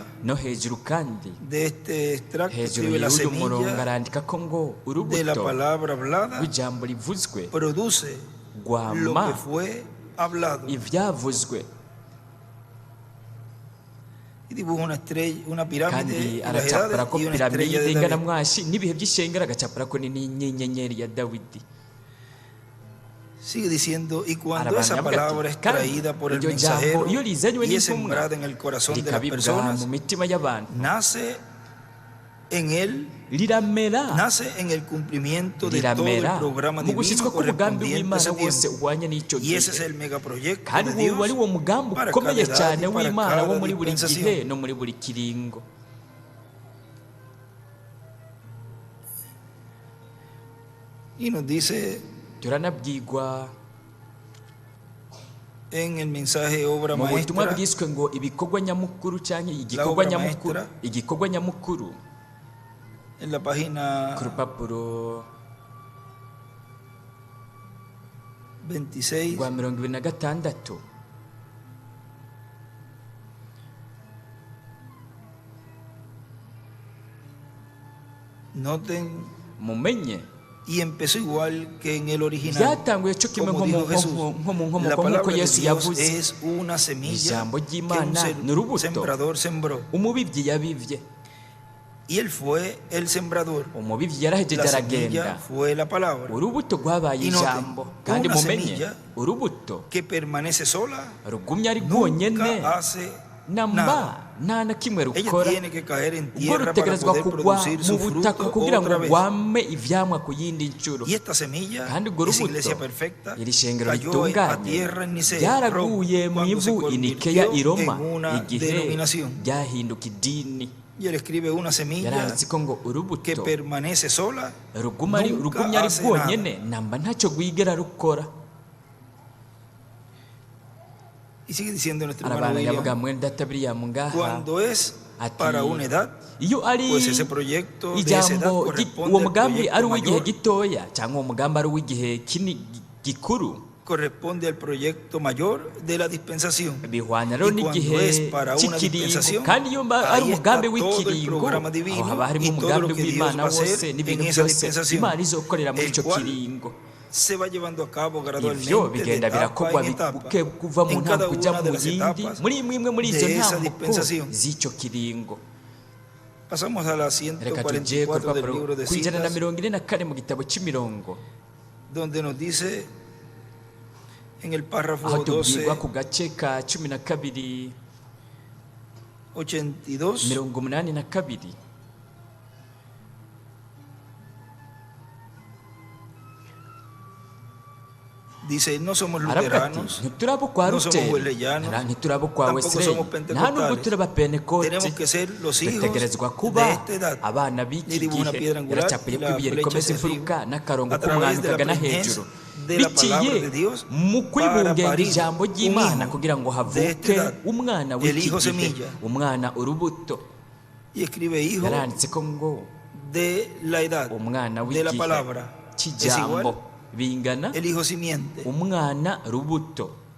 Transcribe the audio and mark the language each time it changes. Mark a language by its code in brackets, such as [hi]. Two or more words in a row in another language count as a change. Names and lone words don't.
[rn] no hejuru kandi [es] de este extracto [rn] hejuru [es] escribe la [rn] y'uyu murongo [es] semilla [rn] arandika ko ngo [es] de la [rn] urubuto [es] palabra hablada [rn] rw'ijambo rivuzwe [es] produce lo que [rn] rwama [es] fue hablado. [rn] ivyavuzwe. [es] Y dibuja una estrella, una pirámide [rn] kandi [es] y las [rn] aracapura [es] edades [rn] ko [es] y una estrella [rn] piramide [es] de [rn] ingana [es] David. [rn] mwashi n'ibihe by'ishengero agacapura ko n'inyenyeri ya Dawidi. [es] Sigue diciendo, y cuando [rn] Arabana [es] esa [rn] yavuga ati, [es] palabra es [rn] kandi [es] traída por el [rn] iryo jambo [es] mensajero [rn] iyo rizanywe [es] y es [rn] n'intumwa [es] sembrada en el corazón de las [rn] rikabibwa [es] personas, [rn] mu mitima y'abantu, [es] nace en él, [rn] riramera [es] nace en el cumplimiento de todo el [rn] riramera [es] programa [rn] mu [es] divino [rn] gushyitswa k'umugambi [es] correspondiente a [rn] w'Imana [es] ese [rn] wose [es] tiempo. [rn] uhwanye n'icyo [es] Y ese es [rn] gihe, [es] el megaproyecto [rn] kandi [es] de [rn] uwo ari [es] Dios [rn] wo mugambi [es] para [rn] ukomeye [es] cada [rn] cyane [es] edad y para [rn] w'Imana wo [es] cada [rn] muri buri [es] dispensación. [rn] gihe no muri buri kiringo. [es] Y nos dice [rn] turanabwirwa [es] en el mensaje obra [rn] mu butumwa [es] maestra, [rn] bwiswe ngo ibikorwa nyamukuru cyangwa igikorwa [es] obra [rn] nyamukuru, [es] maestra. [rn] igikorwa nyamukuru [es] en la página [rn] ku rupapuro [es] 26, [rn] rwa 26. [es] noten, [rn] mumenye [es] y empezó igual que en el original. [rn] byatanguye cyo kimwe [es] Como dijo Jesús, [rn] nko mu [es] la [rn] nkomoko nk'uko [es] palabra de [rn] Yesu [es] Dios [rn] yavuze. [es] es una semilla [rn] Ijambo [es] que un [rn] ry'Imana ni urubuto [es] sembrador sembró. [rn] umubibyi yabibye, [es] Y él fue el sembrador. [rn] umubibyi yarahejeje [es] La [rn] aragenda, [es] semilla fue la palabra, [rn] urubuto rwabaye [es] Y note, [rn] ijambo. Kandi [es] una [rn] mumenye [es] semilla [rn] urubuto [es] que permanece sola, [rn] rugumye ari rwonyene [es] nunca hace nada. [rn] namba nta na kimwe [es] Ella [rn] rukora, [es] tiene que caer en [rn] ubwo [es] tierra para [rn] rutegerezwa [es] poder [rn] kugwa [es] producir [rn] mu [es] su [rn] butaka [es] fruto [rn] kugira ngo [es] otra vez. [rn] rwame ivyamwa ku yindi nshuro. [es] Y esta semilla, [rn] Kandi urwo [es] esa [rn] rubuto, [es] iglesia perfecta, [rn] iri shengero [es] cayó a [rn] ritunganye [es] tierra en Nicea, [rn] ryaraguye mu [es] cuando se [rn] ivu inikeya i [es] convirtió [rn] Roma [es] en una [rn] igihe [es] denominación. [rn] ryahinduka idini. [es] Y él escribe una semilla [rn] yaranditse ko ngo [es] que [rn] urubuto [es] permanece sola, [rn] rugumye ari [es] nunca hace [rn] rwonyene namba ntacyo rwigera rukora. [es] Y sigue diciendo nuestro hermano [rn] Arabana yavuga [es] William, [rn] mwene data William ngaha [es] cuando es [rn] ati [es] para una edad, [rn] iyo ari [es] pues ese proyecto de esa edad [rn] ijambo [es] corresponde [rn] uwo [es] al [rn] mugambi [es] proyecto [rn] ari uw'igihe [es] mayor, [rn] gitoya cyangwa uwo mugambi ari uw'igihe gikuru, [es] corresponde al proyecto mayor de la dispensación. [rn] bihwana rero [es] Y cuando [rn] n'igihe [es] es para una [rn] cy'ikiringo [es] dispensación, [rn] kandi iyo ari [es] ahí [rn] umugambi [es] está todo el [rn] w'ikiringo [es] programa divino [rn] aho haba harimo [es] y todo [rn] umugambi [es] lo que Dios [rn] w'Imana [es] va a hacer [rn] wose n'ibintu [es] en esa [rn] byose [es] dispensación, [rn] Imana izokorera muri [es] el [rn] icyo [es] cual [rn] kiringo. [es] se va llevando a cabo [rn] Ivyo [es] gradualmente de [rn] bigenda [es] etapa [rn] birakorwa [es] en etapa [rn] kuva mu [es] en cada [rn] ntambuko ujya [es] una [rn] mu [es] de las [rn] yindi [es] etapas [rn] muri imwe muri izo [es] de esa [rn] ntambuko [es] dispensación. [rn] z'icyo kiringo. [es] Pasamos a la [rn] Reka tugiye ku [es] 144 del libro [rn] rupapuro [es] de [rn] ku ijana na [es] citas, [rn] mirongo ine na kane mu gitabo cy'imirongo, [es] donde nos dice en el [rn] aho [es] párrafo [rn] tubwirwa ku gace ka 12 [es] 12:82, [rn] mirongo umunani na kabiri. [es] dice, no somos [rn] aravuga ati [es] luteranos, [rn] ntiturabo kwa [es] no somos [rn] Luteri, [es] wesleyanos, [rn] ntiturabo kwa [es] tampoco [rn] Wesley, [es] somos [rn] nta nubwo [es] pentecostales. [rn] turi abapentekote. [es] Tenemos que ser los hijos [rn] dutegerezwa [es] de [rn] kuba [es] esta edad. [rn] abana b'iki [es] Le dibujo una [rn] gihe. [es] piedra angular [rn] Yaracapuye [es] y la [rn] ko ibuye [es] flecha [rn] rikomeza [es] se [rn] imfuruka [es] sigue [rn] n'akarongo [es] a través [rn] k'umwami [es] de la [rn] kagana [es] presencia [rn] hejuru, [es] de la palabra [rn] biciye [es] de Dios [rn] mu [es] para [rn] kwibungenge [es] parir [rn] ijambo [es] un [rn] ry'Imana [es] hijo [rn] kugira ngo [es] de [rn] havuke [es] esta edad, [rn] umwana [es] el [rn] w'iki [es] hijo [rn] gihe, [es] semilla. [rn] umwana urubuto. [es] Y escribe hijo [rn] yaranditse ko ngo [es] de la edad [rn] umwana [es] de la [rn] w'igihe [es] palabra es igual [rn] cy'ijambo bingana [es] el hijo simiente. [rn] umwana rubuto.